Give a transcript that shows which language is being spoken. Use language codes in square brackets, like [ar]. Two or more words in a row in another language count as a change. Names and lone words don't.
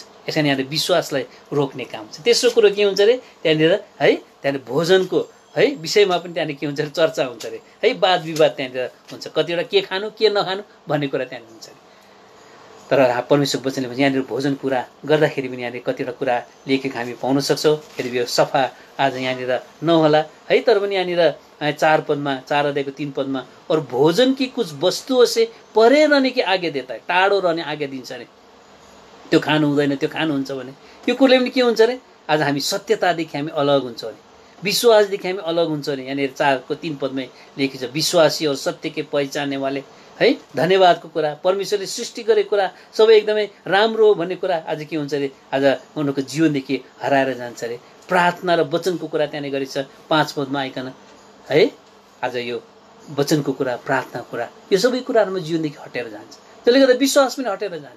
[ne] यसरी यहाँले विश्वासलाई रोक्ने काम छ। तेस्रो कुरो के हुन्छ अरे, त्यहाँनिर है, त्यहाँनिर भोजनको है विषयमा पनि त्यहाँनिर के हुन्छ अरे, चर्चा हुन्छ अरे है, वाद विवाद त्यहाँनिर हुन्छ। कतिवटा के खानु के नखानु भन्ने कुरा त्यहाँनिर हुन्छ अरे। तर परमेश्वरको वचनले भने यहाँनिर भोजन कुरा गर्दाखेरि पनि यहाँनिर कतिवटा कुरा लेखेको हामी पाउन सक्छौँ। यदि यो सफा आज यहाँनिर नहोला है, तर पनि यहाँनिर 4 पदमा 4 अध्यायको 3 पदमा [hi] और भोजन की कुछ वस्तुओं से परे रहने की आज्ञा देता है, [ne] टाढो रहने आज्ञा दिन्छ अरे। त्यो खानु हुँदैन, त्यो खानुहुन्छ भने यो कुराले पनि के हुन्छ अरे, आज हामी सत्यतादेखि हामी अलग हुन्छ अरे, विश्वासदेखि हामी अलग हुन्छ अरे। यहाँनिर 4को 3 पदमै लेखिन्छ, [hi] विश्वासी और सत्य के पहिचान्ने वाले है, [ne] धन्यवादको कुरा, परमेश्वरले सृष्टि गरेको कुरा सबै एकदमै राम्रो हो भन्ने कुरा आज के हुन्छ अरे, आज उनीहरूको जीवनदेखि हराएर जान्छ अरे। प्रार्थना र वचनको कुरा त्यहाँनिर गरेको छ 5 पदमा आइकन है। आज यो वचनको कुरा, प्रार्थनाको कुरा, यो सबै कुराहरूमा जीवनदेखि हटेर जान्छ, त्यसले गर्दा विश्वास पनि हटेर जान्छ।